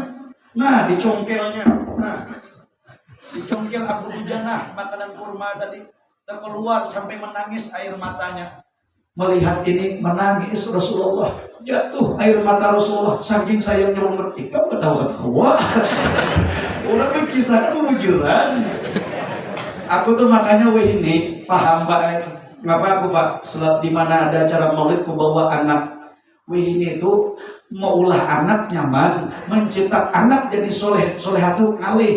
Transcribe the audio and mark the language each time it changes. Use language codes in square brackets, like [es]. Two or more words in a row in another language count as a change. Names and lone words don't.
[bjn] Nah, dicongkelnya, dicongkel Abu Dujanah makanan kurma tadi, keluar sampai menangis air matanya. Melihat ini menangis Rasulullah, jatuh air mata Rasulullah, saking sayangnya mengerti. Kamu ketawa-ketawa. Orang berkisah kebujuran. Aku tuh makanya ini paham Pak. Ngapa aku Pak? Di mana ada acara maulid aku bawa anak. Ini tuh mau ulah anak nyaman, mencetak anak jadi solehatu ngalih.